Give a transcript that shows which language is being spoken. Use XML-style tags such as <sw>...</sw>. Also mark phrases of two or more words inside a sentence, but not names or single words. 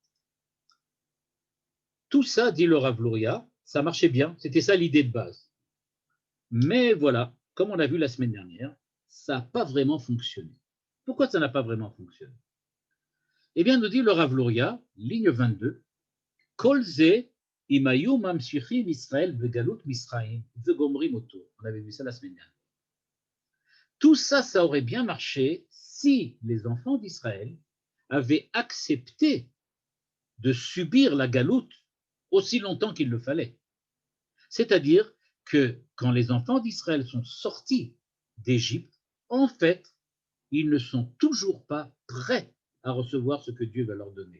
<fr>Tout ça, dit le Rav Louria, ça marchait bien, c'était ça l'idée de base. Mais voilà, comme on l'a vu la semaine dernière, ça n'a pas vraiment fonctionné. Pourquoi ça n'a pas vraiment fonctionné? Eh bien, nous dit le Rav Louria, ligne 22,</fr> <he>כל זה אם היו ממשיכים ישראל בגלות מצרים וגומרים אותו.</he> <fr>On avait vu ça la semaine dernière. Tout ça, ça aurait bien marché si les enfants d'Israël avaient accepté de subir la galoute aussi longtemps qu'il le fallait. C'est-à-dire que quand les enfants d'Israël sont sortis d'Égypte, en fait, ils ne sont toujours pas prêts à recevoir ce que Dieu va leur donner.</fr>